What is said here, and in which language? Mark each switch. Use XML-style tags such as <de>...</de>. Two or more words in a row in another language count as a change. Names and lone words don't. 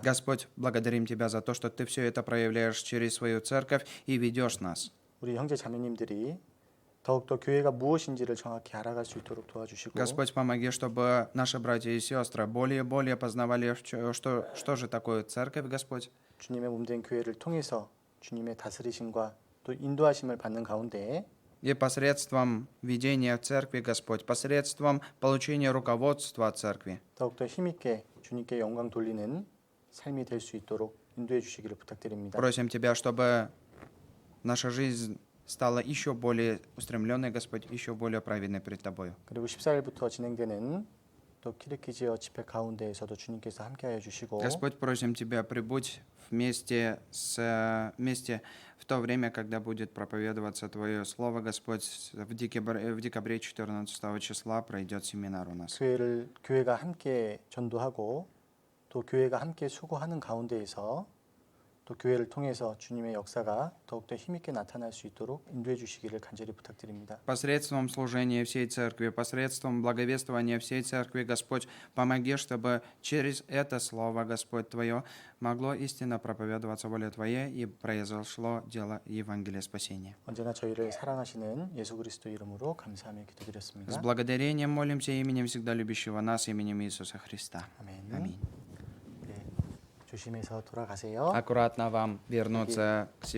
<ru>Господь, благодарим Тебя за то, что Ты все это проявляешь через свою церковь и ведешь нас.</ru> <ko>우리 형제 자매님들이 더욱더 교회가 무엇인지를 정확히 알아갈 수 있도록 도와주시고</ko> <ru>Господь, помоги, чтобы наши братья и сестры более и более познавали, что же такое церковь, Господь.</ru> <ko>주님의 몸된 교회를 통해서 주님의 다스리심과 또 인도하심을 받는 가운데</ko> <ru>И посредством ведения церкви, Господь, посредством получения руководства от церкви,</ru> <ko>더욱더 힘있게 주님께 영광 돌리는 삶이 될 수 있도록 인도해 주시기를 부탁드립니다.</ko> <ru>просим Тебя, чтобы наша жизнь стала еще более устремленной, Господь, еще более праведной пред Тобою.</ru> <ko>그리고 14일부터 진행되는 또 키르키지어 집회 가운데에서도 주님께서 함께하여 주시고</ko> <ru>Господь, просим Тебя, прибудь вместе в то время, когда будет проповедоваться Твое Слово, Господь, в декабре 14 числа пройдет семинар у нас.</ru> <ko>교회가 함께 전도하고 또 교회가 함께 수고하는 가운데에서 또 교회를 통해서 주님의 역사가 더욱더 힘있게 나타날 수 있도록 인도해 주시기를 간절히 부탁드립니다.</ko> <ru>Посредством служения всей церкви, посредством благовествования всей церкви, Господь, помоги, чтобы через это Слово, Господь, Твое, могло истинно проповедоваться воля Твоя и произошло дело Евангелия спасения.</ru> <ko>언제나 저희를 사랑하시는 예수 그리스도 이름으로 감사하며</ko> <ru>С</ru> <ko>기도드렸습니다.</ko> <ru>благодарением молимся именем всегда любящего нас, именем Иисуса Христа.</ru> <ko>아멘.</ko> <ru>Аминь.</ru> <ko>네, 조심해서 돌아가세요.</ko> <ru>Аккуратно вам вернуться к себе.</ru>